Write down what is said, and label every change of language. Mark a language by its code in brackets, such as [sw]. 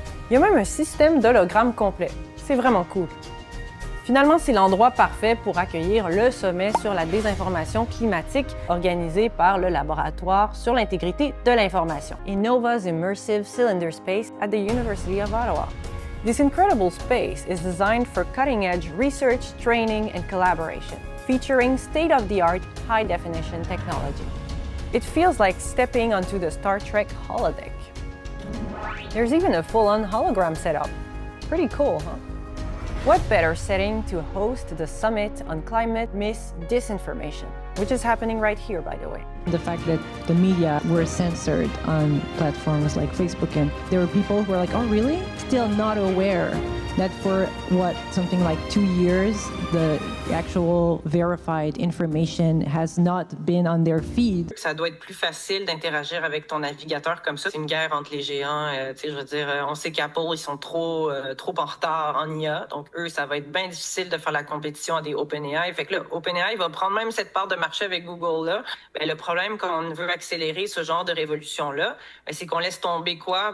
[fr] Il y a même un système d'hologramme complet. C'est vraiment cool. Finalement, c'est l'endroit parfait pour accueillir le sommet sur la désinformation climatique organisé par le Laboratoire sur l'intégrité de l'information, Innova's Immersive Cylinder Space at the University of Ottawa. [en] This incredible space is designed for cutting-edge research, training, and collaboration, featuring state-of-the-art high-definition technology. It feels like stepping onto the Star Trek holodeck. There's even a full-on hologram setup. Pretty cool, huh? What better setting to host the Summit on Climate Disinformation, which is happening right here, by the way. The fact that the media were censored on platforms like Facebook, and there were people who were like, oh, really? Still not aware that for something like 2 years, the actual verified information has not been on their feed. [fr] Ça doit être plus facile d'interagir avec ton navigateur comme ça. C'est une guerre entre les géants. Je veux dire, on sait qu'Apple, ils sont trop en retard en IA. Donc, eux, ça va être bien difficile de faire la compétition à des OpenAI. Fait que là, OpenAI va prendre même cette part de marché avec Google-là. Le problème, quand on veut accélérer ce genre de révolution-là, c'est qu'on laisse tomber quoi?